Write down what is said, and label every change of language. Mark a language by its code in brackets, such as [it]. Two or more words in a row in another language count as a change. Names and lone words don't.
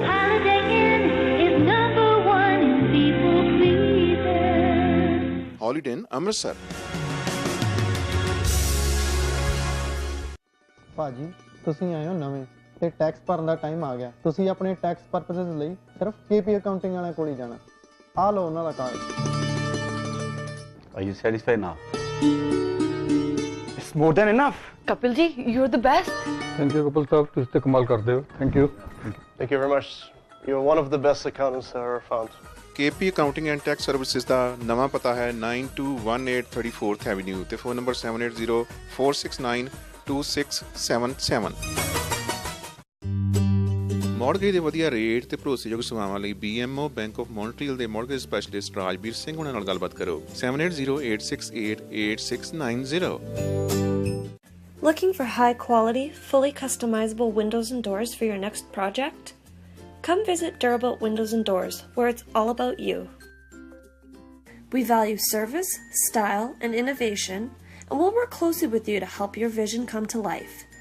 [pa] ਹੌਲੀਡੇ ਇਨ ਅੰਮ੍ਰਿਤਸਰ। ਭਾਜੀ ਤੁਸੀਂ ਆਏ ਹੋ ਨਵੇਂ ਤੇ ਟੈਕਸ ਭਰਨ ਦਾ ਟਾਈਮ ਆ ਗਿਆ। ਤੁਸੀਂ ਆਪਣੇ [en] tax purposes [pa] ਲਈ ਸਿਰਫ KP ਅਕਾਊਂਟਿੰਗ ਵਾਲਿਆਂ ਕੋਲ ਹੀ ਜਾਣਾ। ਆ ਲਓ ਉਹਨਾਂ ਦਾ ਕਾਰਡ। [en] Are you satisfied now? It's more than enough. Kapil ji, you're the best. Thank you, [pa] Kapil sahab. ਤੁਸੀਂ ਤੇ ਕਮਾਲ ਕਰਦੇ ਹੋ। [en] Thank you. Thank you very much. You're one of the best accountants I ever found. [pa] KP ਅਕਾਊਂਟਿੰਗ ਐਂਡ ਟੈਕਸ ਸਰਵਿਸਿਜ਼ ਦਾ ਨਵਾਂ ਪਤਾ ਹੈ 9218 34th ਐਵੇਨਿਊ ਤੇ ਫੋਨ ਨੰਬਰ 7804692677। ਮੌਰਗੇਜ ਦੇ ਵਧੀਆ ਰੇਟ ਤੇ ਭਰੋਸੇਯੋਗ ਸੇਵਾਵਾਂ ਲਈ BMO ਬੈਂਕ ਆਫ ਮੌਂਟਰੀਅਲ ਦੇ [en] mortgage specialist [pa] ਰਾਜਵੀਰ ਸਿੰਘ ਉਹਨਾਂ ਨਾਲ ਗੱਲਬਾਤ ਕਰੋ 7808688690। [en] Looking for high quality, fully customizable windows and doors for your next project? Come visit Durabuilt Windows and Doors, where it's all about you. We value service, style, and innovation, and we'll work closely with you to help your vision come to life.